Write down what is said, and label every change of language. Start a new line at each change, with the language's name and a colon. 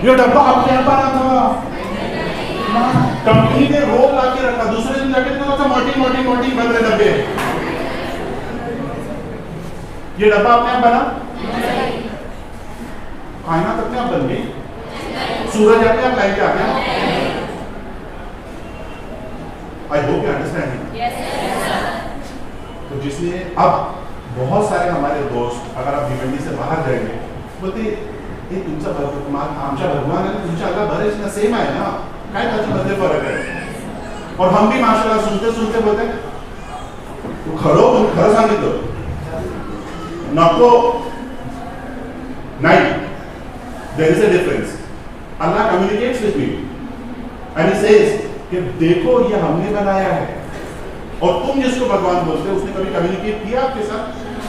Hindi: ये डब्बा अपने आप बना था, कंपनी ने रोल ला के रखा, दूसरे दिन जाके देखा था मॉर्टिन बन रहे डब्बे। ये डब्बा अपने आप बना, कायनात अपने आप बन गई, सूरज अपने आप लाइन पे आ गया।
English: I hope you understand.
Hindi: तो जिसने अब बहुत सारे हमारे दोस्त अगर आप भिवंडी से बाहर जाएंगे बोलते हे
Marathi: तुमचा भगवान आमच्या भगवान आणि तुमच्या अल्लाह बरेच ना सेम आहे ना, काय त्याच्यामध्ये फरक आहे?
Hindi: और हम भी माशाल्लाह सुनते सुनते बोलते
Marathi: तू खरं सांगितलं नको
Hindi: नहीं,
English: there is a difference. Allah communicates with me and he says
Hindi: कि देखो ये हमने बनाया है, और तुम जिसको भगवान बोलते हो उसने कभी कम्युनिकेट किया आपके साथ?